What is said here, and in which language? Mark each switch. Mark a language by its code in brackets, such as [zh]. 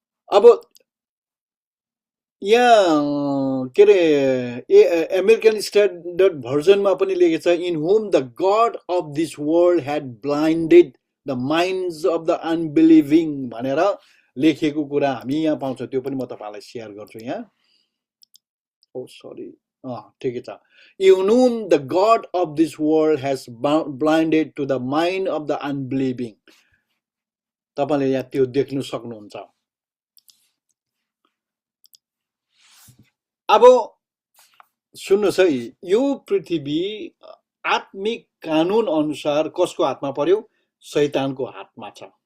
[ne] अब यहाँ के अरे अमेरिकन स्ट्यान्डर्ड भर्जनमा पनि लेखेको छ [en] in whom the god of this world had blinded the minds of the unbelieving [ne] भनेर लेखेको कुरा हामी यहाँ पाउँछौँ। त्यो पनि म तपाईलाई सेयर गर्छु यहाँ। [en] oh sorry, [ne] ठिकै छ। [en] In whom the God of this world has blinded to the mind of the unbelieving. [ne] तपाईले यहाँ त्यो देख्नु सक्नुहुन्छ। अब सुन्नुहोस् है, यो पृथ्वी आत्मिक कानुन अनुसार कसको हातमा पर्यो? शैतानको हातमा छ।